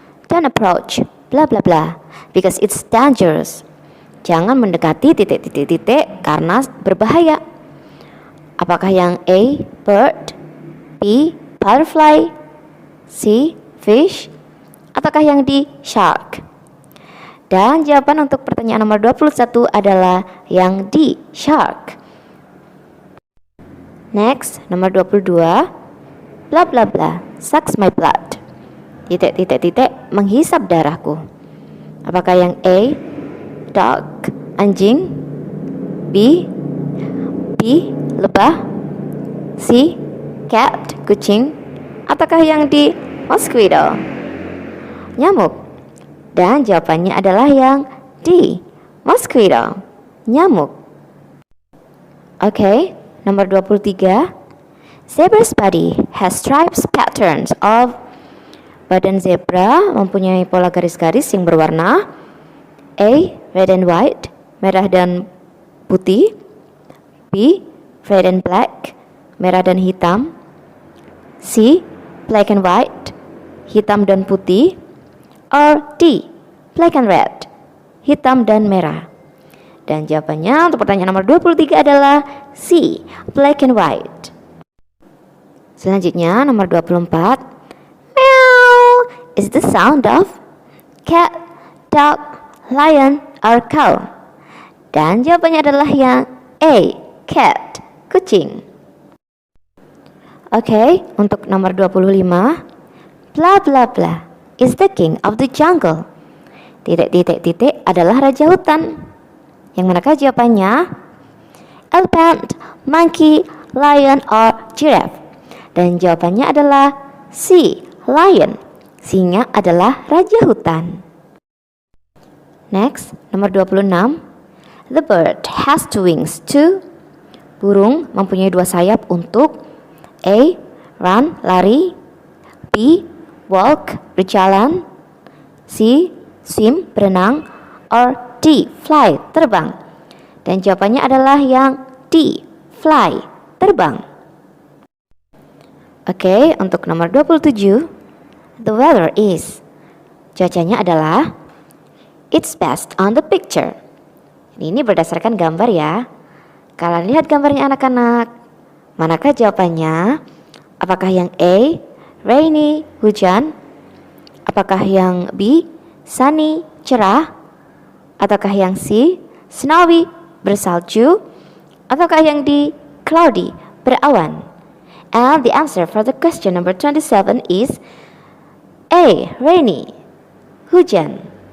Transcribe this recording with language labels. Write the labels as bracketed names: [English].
[English] Don't approach bla bla bla because it's dangerous. [Indonesian] Jangan mendekati titik-titik-titik karena berbahaya. Apakah yang A, bird, B, butterfly, C, fish, ataukah yang D, shark? Dan jawaban untuk pertanyaan nomor 21 adalah yang D, shark. [English] Next, nomor 22. Bla bla bla, sucks my blood. [Indonesian] Titik-titik-titik menghisap darahku. Apakah yang A, dog, anjing, B, lebah, C, cat, kucing, ataukah yang D, mosquito, nyamuk? Dan jawabannya adalah yang D, mosquito, nyamuk. Oke, nomor 23. [English] Zebra's body has stripes patterns of. [Indonesian] Badan zebra mempunyai pola garis-garis yang berwarna A, [English] red and white, [Indonesian] merah dan putih, B, [English] red and black, [Indonesian] merah dan hitam, C, [English] black and white, [Indonesian] hitam dan putih, or D, [English] black and red, [Indonesian] hitam dan merah. Dan jawabannya untuk pertanyaan nomor 23 adalah C, [English] black and white. [Indonesian] Selanjutnya nomor 24. [English] Meow is the sound of cat, dog, lion, or cow. [Indonesian] Dan jawabannya adalah yang A, cat, kucing. Oke, untuk nomor 25. [English] Bla bla bla is the king of the jungle. [Indonesian] Titik-titik-titik adalah raja hutan. Yang manakah jawabannya? [English] Elephant, monkey, lion, or giraffe? [Indonesian] Dan jawabannya adalah C, lion. Singa adalah raja hutan. [English] Next, [Indonesian] nomor 26. [English] The bird has two wings to. [Indonesian] Burung mempunyai dua sayap untuk A, run, lari, B, walk, berjalan, C, swim, berenang, or D, fly, terbang. Dan jawabannya adalah yang D, fly, terbang. Oke, untuk nomor 27. [English] The weather is. [Indonesian] Cuacanya adalah [English] it's best on the picture. [Indonesian] Ini berdasarkan gambar ya. Kalian lihat gambarnya anak-anak. Manakah jawabannya? Apakah yang A, rainy, hujan? Apakah yang B, sunny, cerah? Ataukah yang C, snowy, bersalju? Ataukah yang D, cloudy, berawan? [English] And the answer for the question number 27 is A, rainy, hujan.